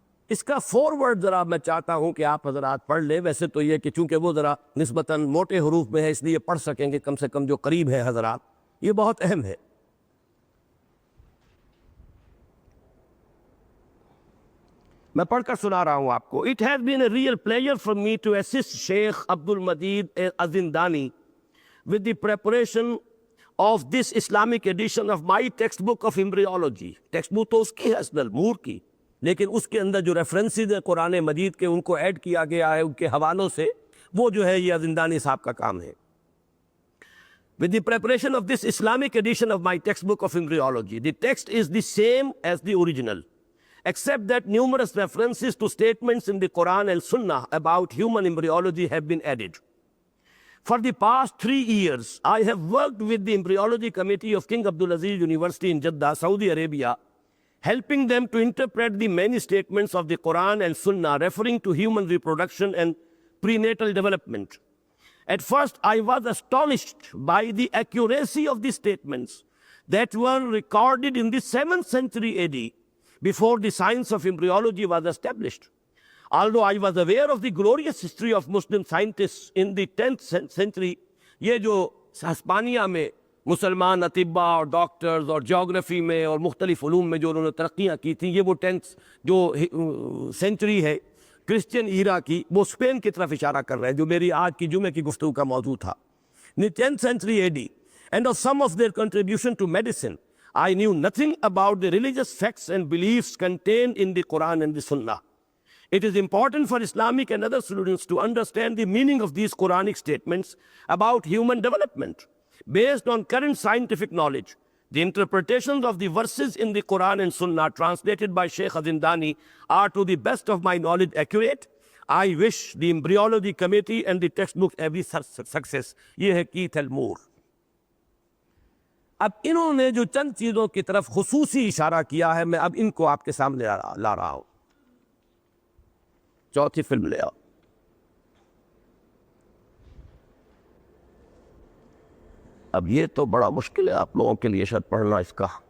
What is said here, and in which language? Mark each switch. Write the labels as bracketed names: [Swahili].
[Urdu] اس کا فارورڈ ذرا میں چاہتا ہوں کہ آپ حضرات پڑھ لیں. ویسے تو یہ کہ چونکہ وہ ذرا نسبتاً موٹے حروف میں ہے اس لیے پڑھ سکیں گے، کم سے کم جو قریب ہے حضرات، یہ بہت اہم ہے. میں پڑھ کر سنا رہا ہوں آپ کو. [English] It has been a real pleasure for me to assist Sheikh Abdul Majid Azindani with the preparation of this Islamic edition of my textbook of embryology. [Urdu] Text book تو اس کی ہے اصل مور کی، لیکن اس کے اندر جو ریفرنسز ہیں قرآن مجید کے ان کو ایڈ کیا گیا ہے ان کے حوالوں سے، وہ جو ہے یہ ازندانی صاحب کا کام ہے. [English] With the preparation of this Islamic edition of my textbook of embryology, the text is the same as the original, except that numerous references to statements in the Quran and Sunnah about human embryology have been added. For the past 3 years, I have worked with the Embryology Committee of King Abdulaziz University in Jeddah, Saudi Arabia, helping them to interpret the many statements of the Quran and Sunnah referring to human reproduction and prenatal development. At first, I was astonished by the accuracy of these statements that were recorded in the 7th century AD, before the science of embryology was established. Although I was aware of the glorious history of Muslim scientists in the 10th century, [Urdu] یہ جو ہسپانیہ میں مسلمان اطباء اور doctors اور geography میں اور مختلف علوم میں جو انہوں نے ترقیاں کی تھیں، یہ وہ 10th جو سینچری ہے کرسچین ایرا کی، وہ اسپین کی طرف اشارہ کر رہے ہیں جو میری آج کی جمعے کی گفتگو کا موضوع تھا. [English] in the 10th century AD, and of some of their contribution to medicine, I knew nothing about the religious facts and beliefs contained in the Quran and the Sunnah. It is important for Islamic and other students to understand the meaning of these Quranic statements about human development. Based on current scientific knowledge, the interpretations of the verses in the Quran and Sunnah translated by Sheikh Azindani are to the best of my knowledge accurate. I wish the embryology committee and the textbook every success. [Urdu] یہ ہے Keith المور. اب انہوں نے جو چند چیزوں کی طرف خصوصی اشارہ کیا ہے، میں اب ان کو آپ کے سامنے لا رہا ہوں. چوتھی فلم لے آؤ. اب یہ تو بڑا مشکل ہے آپ لوگوں کے لیے شاید پڑھنا اس کا.